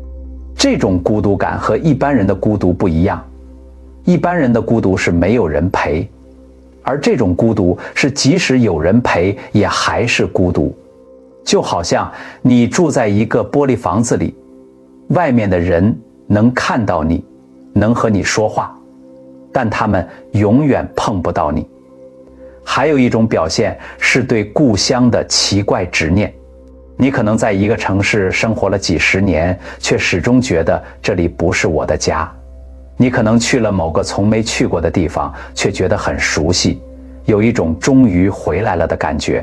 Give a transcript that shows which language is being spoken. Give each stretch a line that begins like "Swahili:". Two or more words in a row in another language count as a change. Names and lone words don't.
Chinese: 這種孤獨感和一般人的孤獨不一樣，一般人的孤獨是沒有人陪，而這種孤獨是即使有人陪也還是孤獨。就好像你住在一個玻璃房子裡，外面的人能看到你，能和你說話，但他們永遠碰不到你。還有一種表現是對故鄉的奇怪執念。你可能在一個城市生活了幾十年，卻始終覺得這裡不是我的家。你可能去了某個從沒去過的地方，卻覺得很熟悉，有一種終於回來了的感覺。